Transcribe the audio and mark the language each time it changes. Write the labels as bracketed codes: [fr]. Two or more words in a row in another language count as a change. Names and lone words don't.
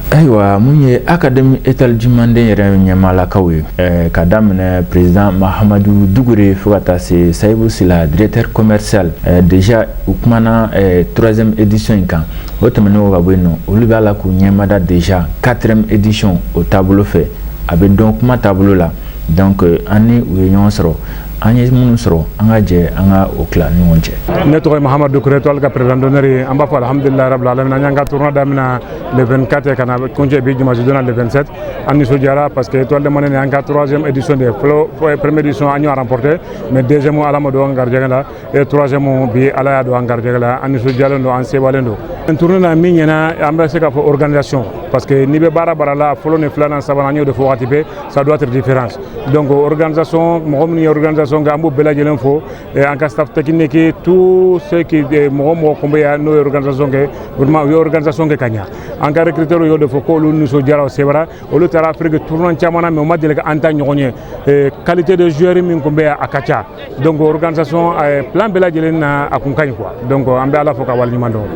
[bm] Ayiwa mun ye [fr] académie étoile [bm] jumanden yɛrɛ ɲɛmaalakaw ye ka daminɛ président Mahamadu Dugure fo ka taa se Seydou Sila [fr] directeur commercial déjà [bm] u kumana [fr] 3e édition [bm] in kan o tɛmɛnen ka bɔ yen nɔ olu b'a la k'u ɲɛmada déjà [fr] 4e édition [bm] o taabolo fɛ a bɛ dɔn kuma taabolo la donc an ni u ye ɲɔgɔn sɔrɔ an ye minnu sɔrɔ an ka jɛ an ka o tila ni ɲɔgɔn cɛ. Ne tɔgɔ ye Mahamadu Dukure étoile ka [fr] président d'honneur [bm] ye an b'a fɔ [ar] الحمد لله رب العالمين [bm] an y'an ka tournoi daminɛ le 24 ka na kuncɛ bi dimanche donna le 27 an nisɔndiyara parce que étoile de Mane an ka [fr] 3e édition de première édition [bm] an y'o remporté [fr] mais deuxième [bm] ala ma don an garijɛgɛ la [fr] et troisième [bm] bi ala y'a don an garijɛgɛ la an nisɔndiyalen don an sebalen don. Tournoi na min ɲɛna an bɛ se k'a fɔ organisation parce que n'i bɛ baara la fɔlɔ ni filanan sabanan an y'o de fɔ waati bɛɛ [fr] ça doit être différence donc organisation [bm] mɔgɔ minnu ye organisation kɛ an b'u bɛɛ lajɛlen fo an ka [fr] staff technique tout ce qui [bm] mɔgɔ kun bɛ yan n'o ye organisation kɛ vraiment u ye organisation kɛ ka ɲa an ka recruteurs y'o de fɔ k'olu nisɔndiyara o sebara olu taara Afrique tournoi caman na mais u ma deli ka an ta ɲɔgɔn ye [fr] qualité de joueur [bm] min kun bɛ yan a ka ca donc [fr] organisation plan [bm] bɛɛ lajɛlen na a kun ka ɲi quoi donc an bɛ Ala fo ka waleɲuman dɔn.